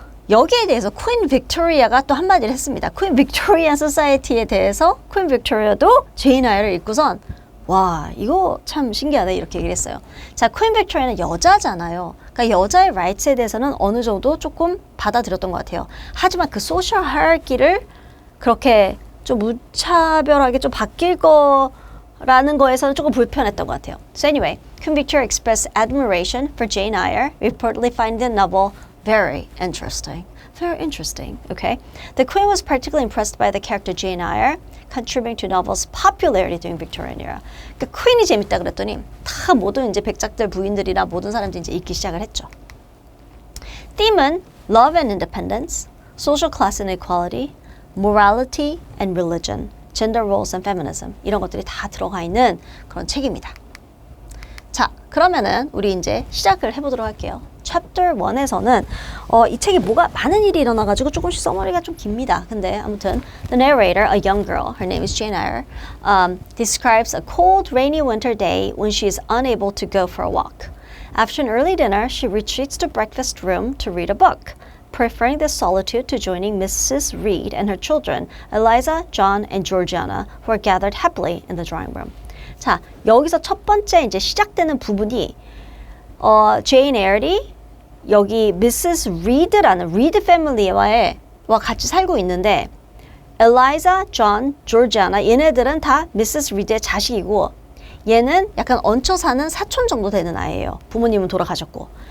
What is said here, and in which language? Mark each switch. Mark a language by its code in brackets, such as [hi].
[ko] 여기에 대해서 퀸 빅토리아가 또 한마디를 했습니다. 퀸 빅토리아 소사이티에 대해서 퀸 빅토리아도 제인 아이를 읽고선 와 이거 참 신기하다 이렇게 얘기를 했어요. 자, 퀸 빅토리아는 여자잖아요. 그러니까 여자의 rights에 대해서는 어느 정도 조금 받아들였던 것 같아요. 하지만 그 소셜 하이라키를 그렇게 좀 무차별하게 좀 바뀔 거라는 거에서는 조금 불편했던 것 같아요. [en] So anyway, Queen Victoria expressed admiration for Jane Eyre, reportedly finding the novel very interesting. Very interesting, okay? The Queen was particularly impressed by the character Jane Eyre, contributing to novel's popularity during Victorian era. [ko] 그러니까 퀸이 재밌다 그랬더니 다 모든 이제 백작들 부인들이나 모든 사람들이 이제 읽기 시작을 했죠. [en] Theme은 love and independence, social class inequality, morality and religion, gender roles and feminism [ko] 이런 것들이 다 들어가 있는 그런 책입니다. 자, 그러면은 우리 이제 시작을 해보도록 할게요. Chapter 1에서는 이 책에 뭐가 많은 일이 일어나가지고 조금씩 서머리가 좀 깁니다. 근데 아무튼 [en] The narrator, a young girl, her name is Jane Eyre, describes a cold, rainy winter day when she is unable to go for a walk. After an early dinner, she retreats to breakfast room to read a book, preferring this solitude to joining Mrs. Reed and her children, Eliza, John, and Georgiana, who are gathered happily in the drawing room. [ko] 자, 여기서 첫 번째 이제 시작되는 부분이 제인 에어리 여기 미세스 리드라는 리드 패밀리와 같이 살고 있는데 엘라이자, 존, 조지아나 얘네들은 다 미세스 리드의 자식이고 얘는 약간 얹혀 사는 사촌 정도 되는 아이예요. 부모님은 돌아가셨고.